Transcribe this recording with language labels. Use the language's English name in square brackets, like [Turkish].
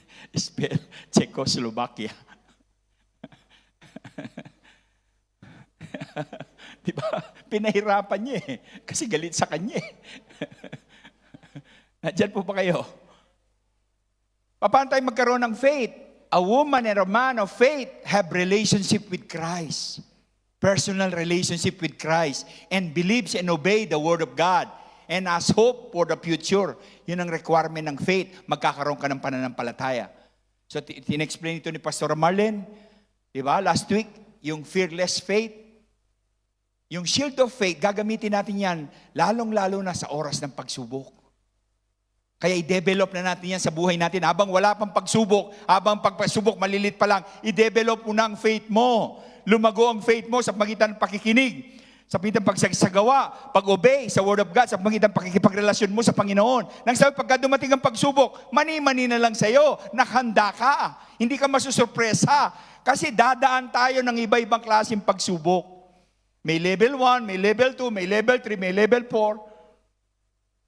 [English] Spell, Czechoslovakia. [Filipino] Diba? Pinahirapan niya eh. Kasi galit sa kanya eh. Nandiyan po ba kayo? Paano tayo magkaroon ng faith? [English] A woman and a man of faith have relationship with Christ. Personal relationship with Christ. And believes and obey the Word of God. And has hope for the future. [Filipino] Yun ang requirement ng faith. Magkakaroon ka ng pananampalataya. So, tinexplain ito ni Pastor Marlene. Diba? [English] Last week, yung fearless faith. [Filipino] Yung shield of faith, gagamitin natin yan lalong-lalo na sa oras ng pagsubok. Kaya i-develop na natin yan sa buhay natin. Habang wala pang pagsubok, habang pagpasubok, malilit pa lang, i-develop mo na ang faith mo. Lumago ang faith mo sa pagitan ng pakikinig, sa pagitan ng pagsagawa, pag-obey sa Word of God, sa pagitan ng pakikipagrelasyon mo sa Panginoon. Nang sabi, pagka dumating ang pagsubok, mani-mani na lang sa'yo, nakahanda ka. Hindi ka masusurpresa. Kasi dadaan tayo ng iba-ibang klaseng pagsubok. May level 1, may level 2, may level 3, may level 4.